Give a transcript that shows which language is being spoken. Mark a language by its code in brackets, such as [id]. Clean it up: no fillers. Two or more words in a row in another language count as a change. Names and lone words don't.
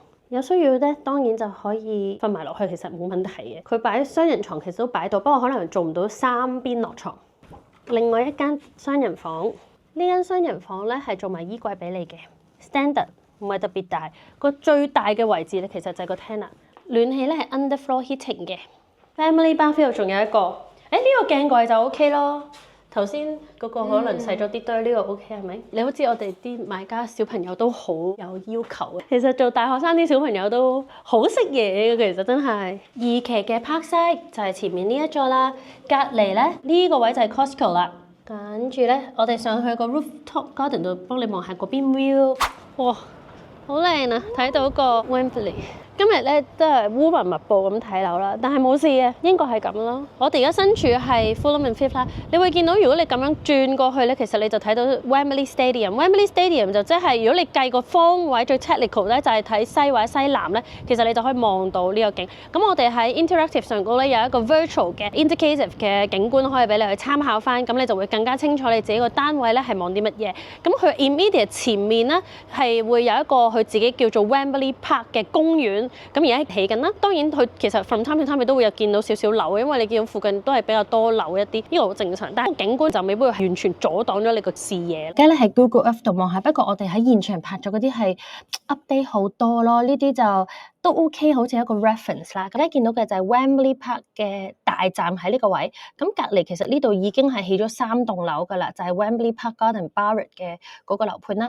[yue] 有需要咧，當然就可以瞓埋落去，其實冇問題嘅。佢擺雙人床其實都擺到，不過可能做唔到3邊落床。另外一間雙人房，呢間雙人房咧係做埋衣櫃俾你嘅 ，standard 唔係特別大。個最大嘅位置咧，其實就係個廳啦。暖氣咧係 [en] underfloor heating [yue] 嘅。 [en] Family bathroom [yue] 仲有一個，呢個鏡櫃就 OK 咯。頭先嗰個可能細咗啲堆，呢個 OK 係咪？你好知我哋啲買家小朋友都好有要求嘅。其實做大學生啲小朋友都好識嘢嘅，其實真係。2期嘅 Parkside 就係前面呢一座啦，隔離咧呢個位就係 Costco 啦。跟住咧，我哋上去個 [en] rooftop garden [yue] 度幫你望下嗰邊 view，哇，好靚啊！睇到個 Wembley。今日咧都係烏雲密佈咁睇樓啦，但係冇事嘅，英國係咁咯。我哋而家身處係 Fulham and Fifth 啦，你會見到如果你咁樣轉過去咧，其實你就睇到 Wembley Stadium。Wembley Stadium 就即係如果你計個方位最 technical 咧，就係睇西或者西南咧，其實你就可以望到呢個景。咁我哋喺 Interactive 上高咧有一個 virtual 嘅 indicative 嘅景觀可以俾你去參考翻，咁你就會更加清楚你自己個單位咧係望啲乜嘢。咁佢 immediate 前面咧係會有一個佢自己叫做 Wembley Park 嘅公園。咁而家起緊啦，當然佢其實 [en] from time to time [yue] 都會有見到少少樓，因為你見到附近都係比較多樓一啲，呢個好正常。但係景觀就未必會完全阻擋咗你個視野。而家咧係 Google Earth 度望下，不過我哋喺現場拍咗嗰啲係 update 好多咯，呢啲就都 OK， 好似一個 reference 啦。而家見到嘅就係 Wembley Park 嘅大站喺呢個位，咁隔離其實呢度已經係起咗3棟樓㗎啦，就係 Wembley Park Garden Barrett 嘅嗰個樓盤啦。